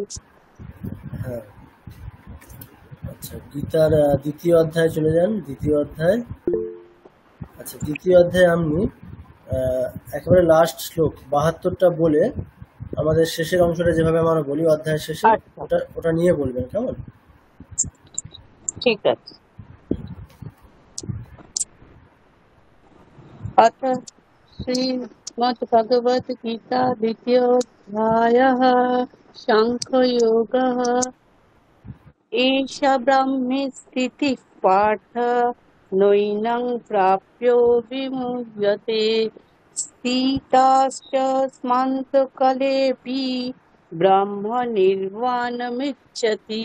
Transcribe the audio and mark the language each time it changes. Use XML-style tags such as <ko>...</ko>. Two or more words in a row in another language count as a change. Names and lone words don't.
<bn>হ্যাঁ, আচ্ছা, গীতার দ্বিতীয় অধ্যায়ে চলে যান। দ্বিতীয় অধ্যায়, আচ্ছা দ্বিতীয় অধ্যায়ে আপনি একেবারে লাস্ট শ্লোক 72টা বলে আমাদের শেষের অংশটা যেভাবে আমরা বলি অধ্যায়ের শেষে, ওটা নিয়ে বলবেন, কেমন? ঠিক আছে।</bn> <sa>अथ श्रीमद्भगवद्गीता द्वितीयोऽध्यायः साङ्ख्ययोगः। एषा ब्रह्मे स्थितिः पार्थ नैनं प्राप्यो विमुह्यते स्थिताश्च स्मन्तकालेऽपि ब्रह्मनिर्वाणमिच्छति।</sa>